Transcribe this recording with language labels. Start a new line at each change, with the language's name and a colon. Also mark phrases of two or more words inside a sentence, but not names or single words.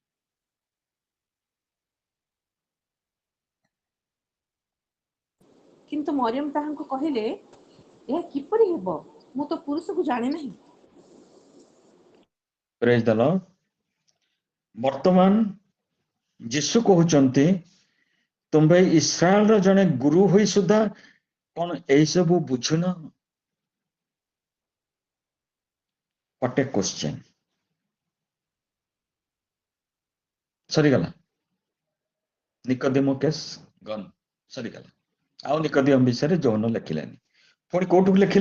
Odia: କିନ୍ତୁ ମରିୟମ ତାହାଙ୍କୁ କହିଲେ, ଏହା କିପରି ହେବ? ମୁଁ ତ ପୁରୁଷକୁ ଜାଣେ ନାହିଁ।
English: Praise the Lord.
Odia: ବର୍ତ୍ତମାନ ଯୀଶୁ କହୁଛନ୍ତି, ତୁମେ ଇସ୍ରାଏଲର ଜଣେ ଗୁରୁ ହୋଇ ସୁଦ୍ଧା କଣ ଏଇ ସବୁ ବୁଝୁନ?
English: What a question.
Odia: ସରିଗଲା। ନିକୋଦିମ
English: case gone,
Odia: ସରିଗଲା। ଆଉ ନିକୋଦିମ ବିଷୟରେ ଯୌନ ଲେଖିଲେନି। ପୁଣି କୋଉଠୁ ଲେଖିଲେ?